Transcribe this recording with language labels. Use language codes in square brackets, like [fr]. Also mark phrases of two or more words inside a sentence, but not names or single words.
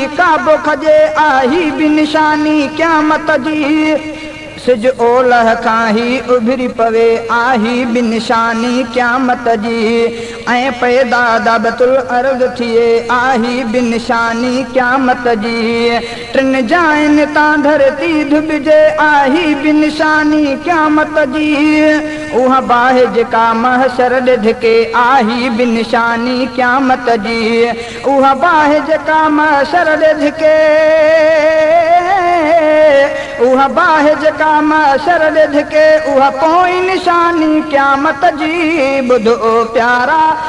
[sd] काबो खजे आही बिनशानी क़यामत जी सिज ओलह खां ही उभरी पवे आही बिनशानी क़यामत जी ऐं पैदा [ar] دابة الأرض [sd] थिए आही बिनशानी क़यामत जी टिन जाइन तां धरती धुबिजे आही बिनशानी क़यामत जी उहा बाहि जेका महशर ॾिधके आही बिनशानी क़यामत जी उहा बाहि जेका महशर ॾिधके उहा बाहि जेका महशर ॾिधके उहा पोइ निशानी क़यामत जी ॿुधो प्यारा